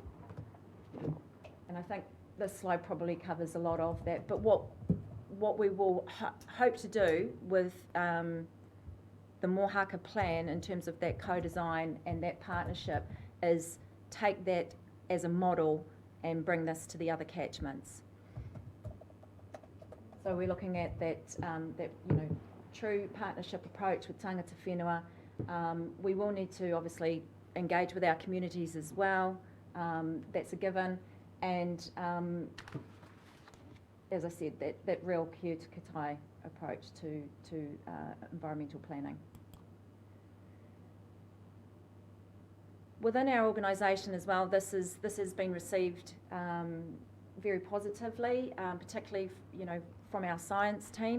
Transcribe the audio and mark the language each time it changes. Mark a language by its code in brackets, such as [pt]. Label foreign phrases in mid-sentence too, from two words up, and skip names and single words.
[en] And I think this slide probably covers a lot of that, but what we will hope to do with the Mohaka plan in terms of that co-design and that partnership is take that as a model and bring this to the other catchments. So we're looking at that true partnership approach with [mi] tangata whenua. [en] We will need to obviously engage with our communities as well. That's a given. And as I said, that real [mi] kia ora ki tai [en] approach to environmental planning. Within our organisation as well, this has been received very positively, particularly from our science team.